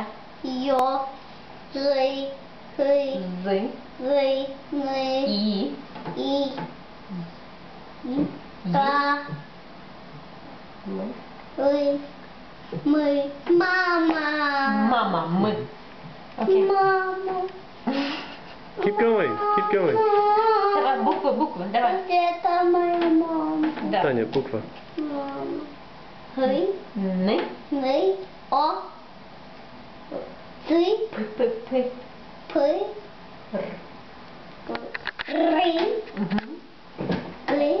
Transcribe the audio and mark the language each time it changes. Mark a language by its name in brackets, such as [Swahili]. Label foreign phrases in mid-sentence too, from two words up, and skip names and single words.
[Ukrainian] Йо, Ри, Хи, З. Ни, І. І, Та, Ли, Ми, Мама. Мама. Ми. Окей. Мама. [English] Keep going. Keep going. [Ukrainian] Давай букви. Давай. [Russian] Это моя мама. Да. Таня, буква. Мама. Хи, Ни. Ни, О, Ти, П. Пи, Р. Ри, Мгм. Ли,